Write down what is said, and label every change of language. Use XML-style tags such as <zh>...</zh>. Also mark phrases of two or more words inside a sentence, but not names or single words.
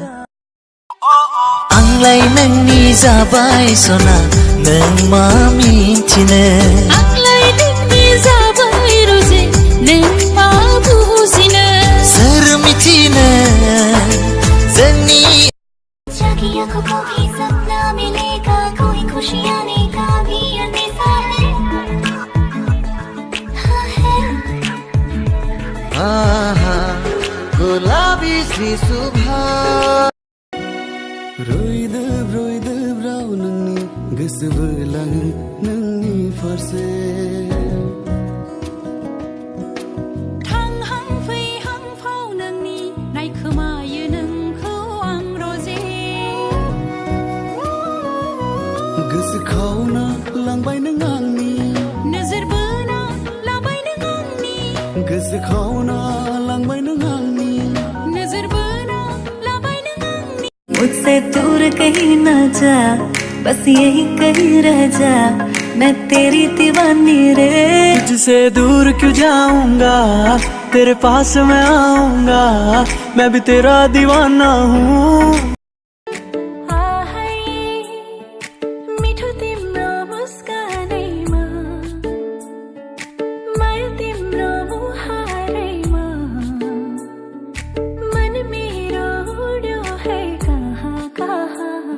<brx>आंलाय नोंनि जाबाय सना नों मा मिथिनो आंलाय नोंनि जाबाय रोजे नों मा बुजिनो सोर मिथिनो जोंनि जागिया</brx> <hi>को कभी सपना मिलेगा कोई खुशी आने का भी अंदेशा है गुलाबी सी सुबह</hi> <brx>रोइदोब राव नोंनि गोसो बोलाङो नोंनि फारसे थांहां फैहां फाव नोंनि नायखोमायो नोंखौ आं रोजे गोसोखावना लांबाय नों आंनि नोजोर बोना लाबाय नों आंनि गोसोखावना लांबाय नों आंनि नोजोर बोना लाबाय नों आंनि</brx> <hi>मुझसे दूर कहीं ना जा बस यही कहीं रह जा मैं तेरी दीवानी रे तुझसे दूर क्यों जाऊंगा तेरे पास मैं आऊंगा मैं भी तेरा दीवाना हूँ</hi> <ne>मिठो तिम्रो मुस्कानैमा माया तिम्रो मुहारैमा मन मेरो उड्यो है कहाँ कहाँ</ne>